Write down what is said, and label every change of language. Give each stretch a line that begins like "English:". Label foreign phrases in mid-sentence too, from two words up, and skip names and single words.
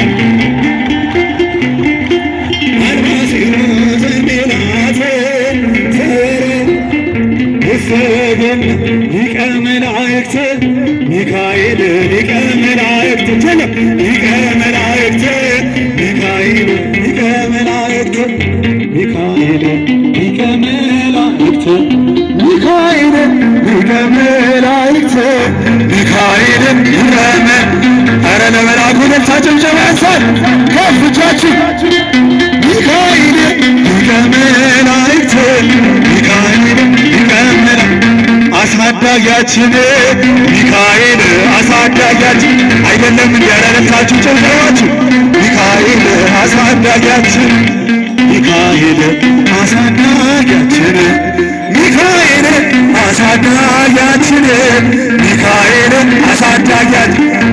Geez: አንባሲሆ ዘሚላት ዘወረደ ውስተ ገነት ሊቀ መላእክት ሚካኤል ሊቀ መላእክት ቸለቅ ሊቀ መላእክት ሚካኤል ሊቀ መላእክት ሚካኤል ሊቀ መላእክት ሚካኤል ሊቀ መላእክት ሚካኤል
Amharic: ይረመ ኧረ ለመልአኩ ደስታ ጭብጨባ ያንሳል ከፍ እጃችሁ
Geez: ሚካኤል ሊቀ መላእክት ሚካኤል ሊቀ መላእክት
Amharic: አሳዳጊያችን ሚካኤል አሳዳጊያችን አይደለም እንዲያረለታችሁ ጭብጨባችሁ ሚካኤል አሳዳጊያችን ሚካኤል አሳዳጊያችን ሚካኤል አሳዳጊያችን ሚካኤል አሳዳጊያችን